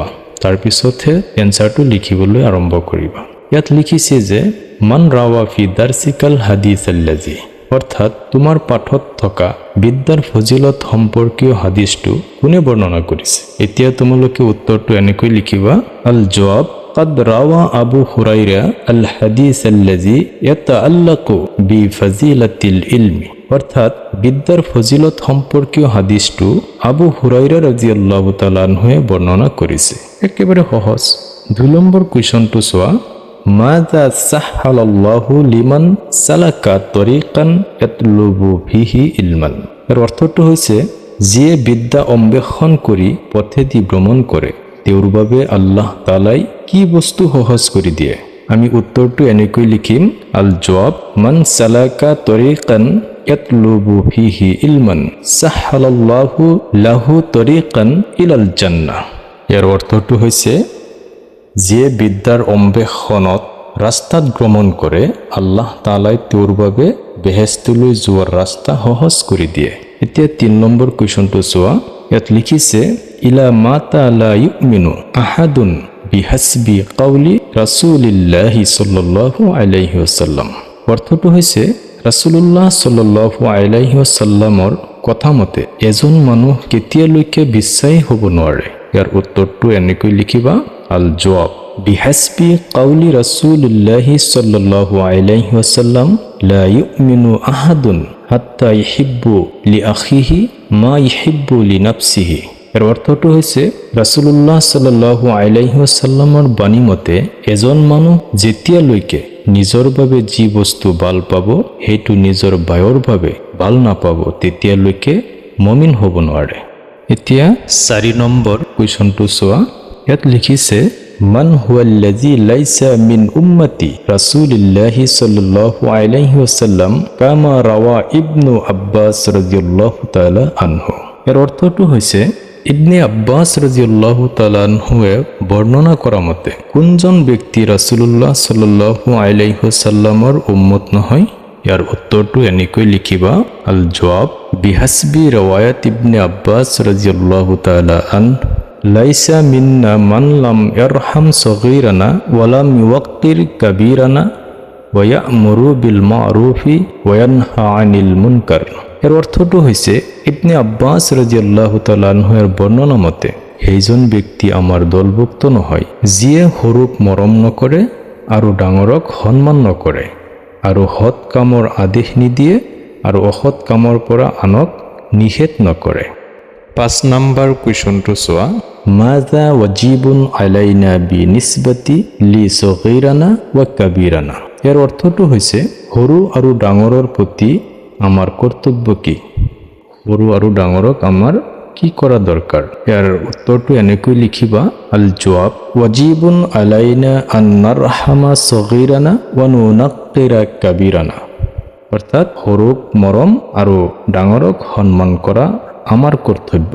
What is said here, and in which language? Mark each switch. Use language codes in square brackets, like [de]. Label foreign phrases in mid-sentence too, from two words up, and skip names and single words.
[as] তাৰপিছতহে এনসাৰটো লিখিবলৈ আৰম্ভ কৰিবা। ইয়াত লিখিছে যে [ar] من روى في درسك الحديث الذي, [as] অৰ্থাৎ তোমাৰ পাঠত থকা বিদ্যাৰ ফজিলত সম্পৰ্কীয় হাদিছটো কোনে বৰ্ণনা কৰিছে। এতিয়া তোমালোকে উত্তৰটো এনেকৈ লিখিবা, [ar] الجواب قد روى أبو هريرة الحديث الذي يتعلق بفضيلة العلم, [as] অর্থাৎ বিদ্যাৰ ফজিলত সম্পৰ্কীয় হাদিছটো আবু হুৰাইৰা [ar] رضي الله تعالى عنه [as] বৰ্ণনা কৰিছে। একেবাৰে সহজ। 2 নম্বৰ কুৱেশ্যনটো চোৱা, [ar] ماذا سهل الله لمن سلك طريقا يطلب فيه علما. [as] এর অৰ্থটো হৈছে যিয়ে বিদ্যা অন্বেষণ কৰি পথেদি ভ্ৰমণ কৰে তেওঁৰ বাবে [ar] الله تعالى [as] কি বস্তু সহজ কৰি দিয়ে। আমি উত্তৰটো এনেকৈ লিখিম, [ar] الجواب من سلك طريقا يطلب فيه علما سهل الله له طريقا إلى الجنة. [as] ইয়াৰ অৰ্থটো হৈছে যিয়ে বিদ্যাৰ অন্বেষণত ৰাস্তাত ভ্ৰমণ কৰে [ar] الله تعالى [as] তেওঁৰ বাবে বেহেস্তলৈ যোৱাৰ ৰাস্তা সহজ কৰি দিয়ে। এতিয়া 3 নম্বৰ কুৱেশ্যনটো চোৱা, ইয়াত লিখিছে [ar] إلى متى لا يؤمن أحد بحسب قول رسول الله صلى الله عليه وسلم. [as] অৰ্থটো হৈছে [ar] رسول الله صلى الله عليه وسلم [as] কথা মতে এজন মানুহ কেতিয়ালৈকে বিশ্বাসী হ'ব নোৱাৰে। ইয়াৰ উত্তৰটো এনেকৈ লিখিবা, [ar] الجواب بحسب قول رسول الله صلى الله عليه وسلم لا يؤمن أحد حتى يحب لأخيه ما يحب لنفسه. [as] এর অৰ্থটো হৈছে [ar] رسول الله صلى الله عليه وسلم [as] বাণী মতে এজন মানুহ যেতিয়ালৈকে নিজৰ বাবে যি বস্তু ভাল পাব সেইটো নিজৰ ভাইৰ বাবে ভাল নাপাব তেতিয়ালৈকে মুমিন হ'ব নোৱাৰে। এতিয়া 4 নম্বৰ কুৱেশ্যনটো চোৱা, ইয়াত লিখিছে [ar] من هو الذي ليس من أمة رسول الله صلى الله عليه وسلم كما روى ابن عباس رضي الله تعالى عنه. [as] এর অৰ্থটো হৈছে ইবনে আব্বাস [ar] رضي الله تعالى عنه [as] বৰ্ণনা কৰা মতে কোনজন ব্যক্তি [ar] رسول الله صلى الله عليه وسلم [as] উম্মত নহয়। ইয়াৰ উত্তৰটো এনেকৈ লিখিবা, [ar] الجواب بحسب رواية ابن عباس رضي الله تعالى عن ليس منا من لم يرحم صغيرنا ولم يوقر كبيرنا ويأمر بالمعروف وينهى عن المنكر. [as] এর অৰ্থটো হৈছে ইবনে আব্বাস [ar] رضي الله تعالى عنه [as] বৰ্ণনা মতে সেইজন ব্যক্তি আমাৰ দলভুক্ত নহয় যিয়ে সৰুক মৰম নকৰে আৰু ডাঙৰক সন্মান নকৰে আৰু সৎ কামৰ আদেশ নিদিয়ে আৰু অসৎ কামৰ পৰা আনক নিষেধ নকৰে। 5 নম্বৰ কুৱেশ্যনটো চোৱা, [ar] ماذا واجب علينا بالنسبة ل صغيرنا و كبيرنا. [as] ইয়াৰ অৰ্থটো হৈছে সৰু আৰু ডাঙৰৰ প্ৰতি আমাৰ কৰ্তব্য কি, সৰু আৰু ডাঙৰক আমাৰ কি কৰা দৰকাৰ। ইয়াৰ উত্তৰটো এনেকৈ লিখিবা, [ar] الجواب واجب علينا أن نرحم صغيرنا ونوقر كبيرنا, অৰ্থাৎ সৰুক মৰম আৰু ডাঙৰক সন্মান কৰা আমাৰ কৰ্তব্য।